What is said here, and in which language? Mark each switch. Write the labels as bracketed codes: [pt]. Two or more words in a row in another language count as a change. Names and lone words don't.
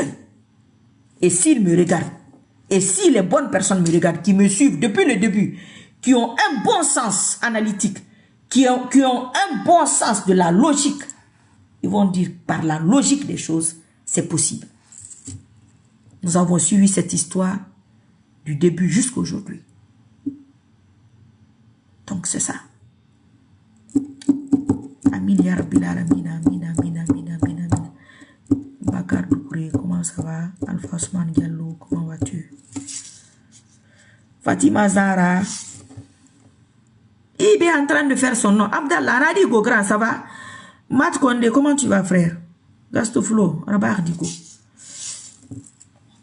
[fr] Et s'il me regarde, et si les bonnes personnes me regardent, qui me suivent depuis le début, qui ont un bon sens analytique, qui ont un bon sens de la logique, ils vont dire par la logique des choses, c'est possible. Nous avons suivi cette histoire du début jusqu'à aujourd'hui. Donc c'est ça. [ar] آمين يا رب العالمين، آمين، آمين، آمين، آمين، آمين. [fr] Bakar Doukouré, comment ça va? Alpha Osman Diallo, comment vas-tu? Fatima Zara. Il est en train de faire son nom. Abdallah Radi Gogran, ça va? Mat Konde, comment tu vas, frère? Gastoflo, Rabar Digo.